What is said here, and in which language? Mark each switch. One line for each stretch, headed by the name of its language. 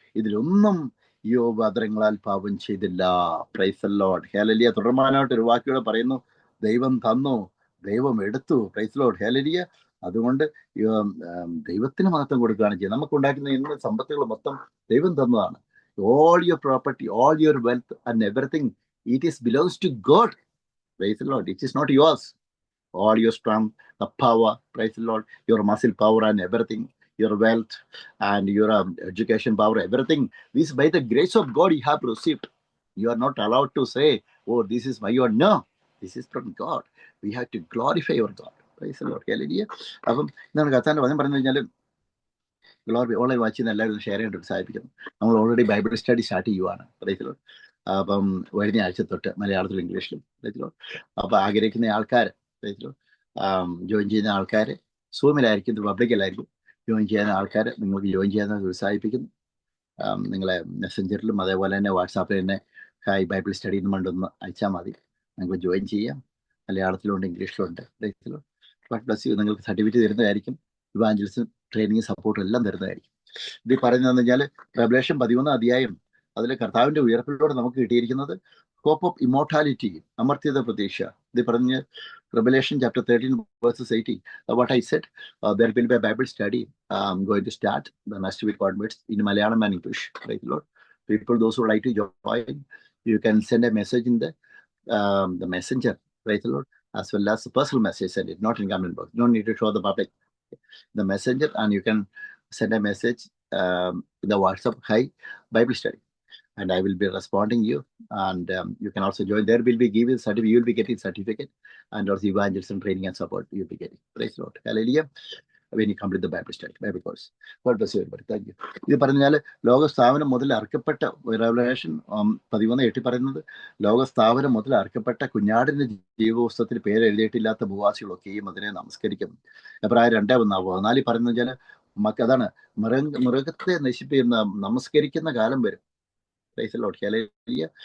Malayalam: ഇതിലൊന്നും യോബ് അധരങ്ങളാൽ പാപം ചെയ്തില്ല.
English: Praise the lord.
Malayalam: ഹല്ലേലൂയ. തുടർമാനായിട്ട് ഒരു വാക്യോടെ പറയുന്നു, ദൈവം തന്നു, ദൈവം എടുത്തു.
English: praise lord,
Malayalam: hallelujah. അതുകൊണ്ട് ദൈവത്തിന് മഹത്വം കൊടുക്കുകയാണ് ചെയ്യുന്നത്. നമുക്ക് ഉണ്ടാക്കുന്ന ഇന്ന് സമ്പത്തുകൾ മൊത്തം ദൈവം തന്നതാണ്.
English: All your property, all your wealth and everything, it is belongs to God. Praise the Lord. It is not yours. All your strength, the power, praise the Lord, your muscle power and everything, your wealth and your education power, everything, this by the grace of God you have received. You are not allowed to say, oh, this is my own. No, this is from God. We have to glorify your God. Praise the Lord. Hallelujah.
Malayalam: അപ്പം ഇതാണ് കർത്താവിന്റെ വചനം പറഞ്ഞു കഴിഞ്ഞാൽ, glory online watch ചെയ്യുന്ന എല്ലാവരും share ചെയ്യാൻ ഉത്സാഹിപ്പിക്കുന്നു. നമ്മൾ ഓൾറെഡി ബൈബിൾ സ്റ്റഡി സ്റ്റാർട്ട് ചെയ്യുവാണ്.
English: Praise the Lord.
Malayalam: അപ്പം വരുന്ന ആഴ്ച തൊട്ട് മലയാളത്തിലും ഇംഗ്ലീഷിലും. Praise the Lord. അപ്പം ആഗ്രഹിക്കുന്ന ആൾക്കാർ,
English: praise the Lord,
Malayalam: ജോയിൻ ചെയ്യുന്ന ആൾക്കാർ സൂമിലായിരിക്കും, പബ്ലിക്കിലായിരിക്കും. ജോയിൻ ചെയ്യുന്ന ആൾക്കാർ നിങ്ങൾക്ക് ജോയിൻ ചെയ്യാൻ ഉത്സാഹിപ്പിക്കുന്നു. നിങ്ങളെ മെസ്സഞ്ചറിലും അതേപോലെ തന്നെ വാട്സാപ്പിൽ തന്നെ ഹായ് ബൈബിൾ സ്റ്റഡി എന്ന് കൊണ്ടൊന്ന് അയച്ചാൽ മതി. നിങ്ങൾക്ക് ജോയിൻ ചെയ്യാം. മലയാളത്തിലുണ്ട്, ഇംഗ്ലീഷിലുണ്ട്.
English: Praise the Lord. God bless you.
Malayalam: നിങ്ങൾക്ക് സർട്ടിഫിക്കറ്റ് തരുന്നതായിരിക്കും. ഇവാഞ്ചലിസം ട്രെയിനിങ് സപ്പോർട്ടും എല്ലാം തരുന്നതായിരിക്കും. ഇത് പറയുന്നതെന്ന് വെച്ചാൽ റെവലേഷൻ 11 അധ്യായം, അതിൽ കർത്താവിന്റെ ഉയർപ്പിലൂടെ നമുക്ക് കിട്ടിയിരിക്കുന്നത്
English: hope of immortality,
Malayalam: അമർത്യത പ്രതീക്ഷ. ഇത് പറഞ്ഞ് revelation chapter 13 verses 80.
English: What I said, there will be a Bible study going to start the next week onwards in Malayalam and English. Praise the Lord. People, those who like to join, you can send a message in the messenger. Praise the Lord. As well as a personal message, send it, not in comment box. No need to show the public. The messenger, and you can send a message in the WhatsApp, hi Bible study, and I will be responding you. And you can also join. There will be given certificate. You will be getting certificate, and also evangelism training and support you will be getting. Praise the Lord. Hallelujah. When you complete the Bible study, Bible course. God bless you everybody. Thank you.
Malayalam: ഇത് പറഞ്ഞാൽ ലോകസ്ഥാപനം മുതൽ അർക്കപ്പെട്ട revelation 13:8 പറയുന്നത്, ലോകസ്ഥാപനം മുതൽ അർക്കപ്പെട്ട കുഞ്ഞാടിന്റെ ജീവപുസ്തകത്തിൽ പേര് എഴുതിയിട്ടില്ലാത്ത ഭൂവാസികളൊക്കെയും അതിനെ നമസ്കരിക്കും. എബ്രായർ 2:14 പറയുന്നത് വെച്ചാൽ അതാണ് മൃഗത്തെ നശിപ്പിക്കുന്ന നമസ്കരിക്കുന്ന കാലം വരും.
English: Praise the Lord.
Malayalam: ഹല്ലേലൂയ.